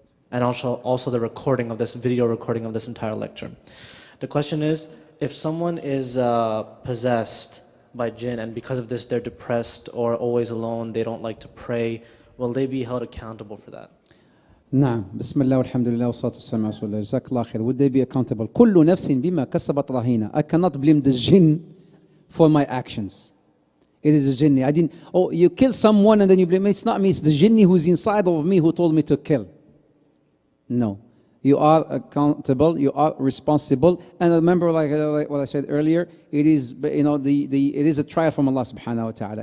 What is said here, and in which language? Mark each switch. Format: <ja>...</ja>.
<en>And also the recording of this, video recording of this entire lecture. The question is, if someone is possessed by jinn, and because of this they're depressed or always alone, they don't like to pray, will they be held accountable for that?</en> <ar>نعم بسم الله والحمد لله والصلاة والسلام على رسول الله جزاك الله خير.</ar> <en>Would they be accountable?</en> <ar>كل نفس بما كسبت رهينة.</ar> <en>I cannot blame the jinn for my actions. It is the jinni. I didn't, you kill someone and then you blame me. It's not me, it's the jinni who's inside of me who told me to kill. No. You are accountable, you are responsible. And remember, like what I said earlier, it is, it is a trial from Allah subhanahu wa ta'ala.</en>